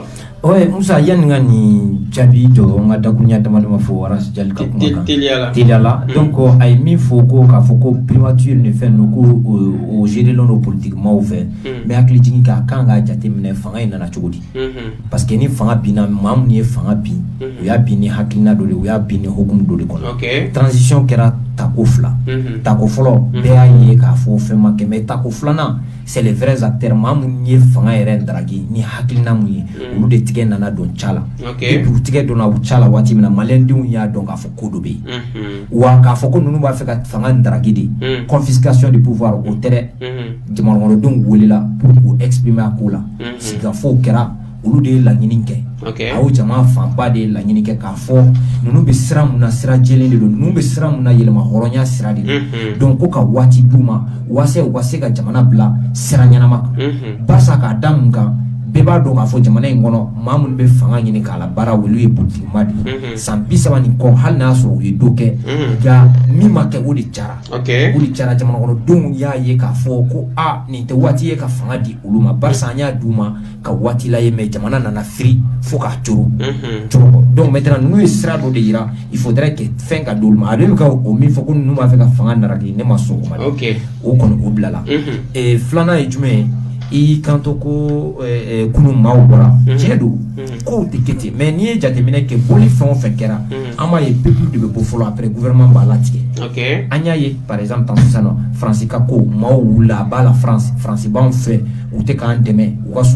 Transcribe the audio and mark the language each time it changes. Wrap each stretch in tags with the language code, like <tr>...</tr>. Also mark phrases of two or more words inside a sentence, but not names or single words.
<bm>Ouais, Musa yanni ka nin jaabi jɔ n ka dakurunya damadama fɔ Aras Jali ka kuma kan teliya la donc a ye min fɔ ko k'a fɔ ko primature ni fɛn ninnu ko o gérer len don politiquement fɛ mais hakili jigin k'a kan k'a jateminɛ fanga in nana cogo di</bm> <fr>parce que</fr> <bm>ni fanga binna maa minnu ye fanga bin u y'a bin ni hakilina dɔ de u y'a bin ni hokumu dɔ de kɔnɔ transition kɛra tako fila tako fɔlɔ bɛɛ y'a ye k'a fɔ fɛn ma kɛ mais tako filanan</bm> <fr>c'est les vrais acteurs</fr> <bm>maa minnu ye fanga yɛrɛ daraki ni hakilina mun ye olu de tigɛ nana don ca la</bm> <fr>et puis</fr> <bm>u tigɛ donna u ca la waati min na maliyɛndenw y'a dɔn k'a fɔ ko dɔ bɛ yen wa k'a fɔ ko ninnu b'a fɛ ka fanga daraki</bm> <fr>de confiscation du pouvoir</fr> <bm>o tɛ dɛ jamanakɔnɔdenw welela pour k'u exprimer a ko la sigafow kɛra olu de ye laɲini kɛ a y'o jama fanba de ye laɲini kɛ k'a fɔ ninnu bɛ sira mun na sira jɛlen de don ninnu bɛ sira mun na yɛlɛma hɔrɔnya sira de don donc ko ka waati d'u ma walasa u ka se ka jamana bila sira ɲɛnama kan barisa k'a da mun kan bɛɛ b'a dɔn k'a fɔ jamana in kɔnɔ maa minnu bɛ fanga ɲini k'a la baara olu ye politikima de ye san 30 nin kɔ hali n'a sɔrɔ u ye dɔ kɛ nka min ma kɛ o de cara o de cara jamana kɔnɔdenw y'a ye k'a fɔ ko nin tɛ waati ye ka fanga di olu ma barisa an y'a d'u ma ka waati la ye mais jamana nana firi fo k'a coro</bm> <fr>donc maintenant</fr> <bm>ninnu ye sira dɔ de yira</bm> <fr>il faudrait que</fr> <bm>fɛn ka d'olu ma a bɛ ka o min fɔ ko ninnu b'a fɛ ka fanga naraki ne ma sɔn o ma dɛ o kɔni o bilala filanan ye jumɛn ye i kanto ko kunun maaw bɔra tiɲɛ don kow tɛ kɛ ten mais n'i ye jateminɛ kɛ boli fɛn o fɛn kɛra an b'a ye peuple de bɛ bɔ fɔlɔ après gouvernement b'a latigɛ an y'a ye</bm> <fr>par exemple</fr> <bm>tan sisan nɔ France ka ko maaw wulila a b'a la France b'anw fɛ u tɛ k'an dɛmɛ u ka</bm>